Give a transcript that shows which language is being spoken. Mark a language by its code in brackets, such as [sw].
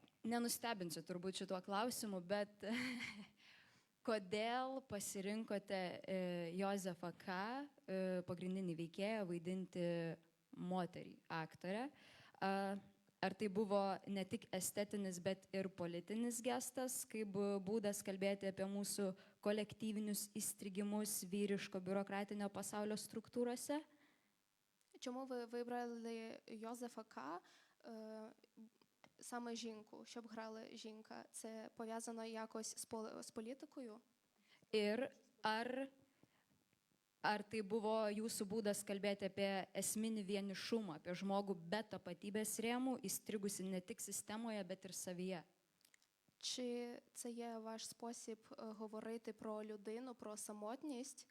[lt] Nenustebinsiu turbūt šituo klausimu, bet kodėl pasirinkote Jozefą K., pagrindinį veikėją, vaidinti moterį aktorę? Ar tai buvo ne tik estetinis, bet ir politinis gestas, kaip būdas kalbėti apie mūsų kolektyvinius įstrigimus vyriško biurokratinio pasaulio struktūrose? [uk] Чому ви вибрали Йозефа К. саме жінку, щоб грала жінка? Це пов'язано якось з політикою? [lt] Ir ar tai buvo jūsų būdas kalbėti apie esminį vienišumą, apie žmogų be tapatybės rėmų, įstrigusi ne tik sistemoje, bet ir savyje? [uk] Чи це є ваш спосіб говорити про людину, про самотність?